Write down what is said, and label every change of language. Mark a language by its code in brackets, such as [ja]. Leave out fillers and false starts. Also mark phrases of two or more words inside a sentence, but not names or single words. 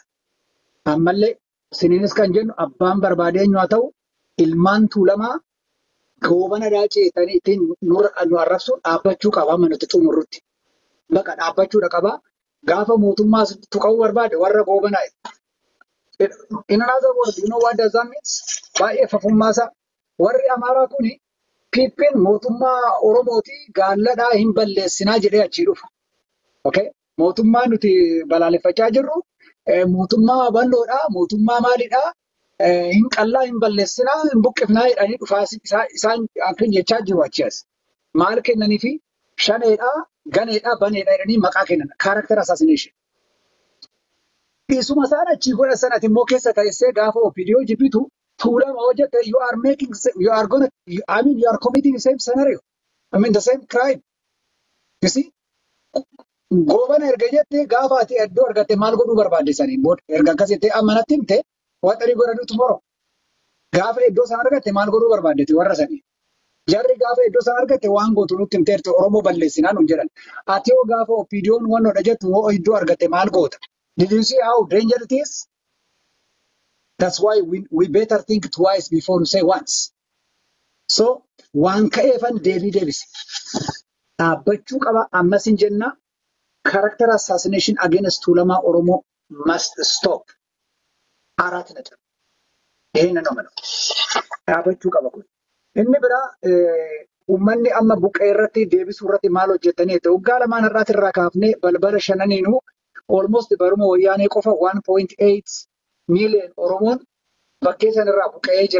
[om] Ammallee siniinis kan jennu abbaan barbaadee eenyu haa ta'u ilmaan Tuulamaa goobana daacee ittiin nu arrabsu dhaabbachuu qaba amma nuti xumurrutti. Bakka dhaabbachuudha qaba. Gaafa mootummaa tuqa'uu barbaade warra goobanaa. [en] In another word, you know what does that mean? [om] Baay'ee fafummaasaa. Warri Amaaraa kuni piippiin mootummaa Oromooti gaalladhaa hin balleessinaa jedhee achii dhufa. Okay? Mootummaa nuti balaaleffachaa jirru mootummaa bal'oodhaa, mootummaa maalidhaa, hin qallaa hin balleessinaa, hin buqqifnaa jedhanii dhufaa isaan akkan jechaa jiru achi as. Maal kennanii fi shaneedhaa, ganeedhaa, baneedhaa jedhanii maqaa kennan. [en] Character assassination. [om] Isuma isaan achii godha sanatti immoo keessa ta'essee gaafa OPDO jibbitu Tuulama hojjete [en] you are committing the same scenario. I mean the same crime. You see? [om] Goobana erga jettee gaafa ati iddoo argatte maal godhuu barbaadde saniin booda erga akkas jettee amanatti himte waan tarii godhanii tomorrow. Gaafa iddoo san argatte maal godhuu barbaaddeeti warra sanii. Jarri gaafa iddoo san argatte waan gootu nutti himteerti Oromoo balleessinaa nuun jedhan. Ati yoo gaafa OPDO'n wannoodha jettu hoo iddoo argatte maal goota? [en] Did you see how dangerous it is? That's why we better think twice before we say once. [om] So, waan ka'eefan deebise. Dhaabbachuu qaba ammas hin jenna. [en] Character assassination against Tulama Oromo must stop. [om] Arat nata. Ehna nomano. Dhaabbachuu qaba kun. Inni biraa uummanni amma buqqee irratti deebisuu irratti maal hojjetanii ta'u waggaa lamaan irratti irraa kaafnee balbala shananiinuu almost baruma wayyaanee qofa 1.8 million Oromoon bakkee sanarraa buqqa'ee jira.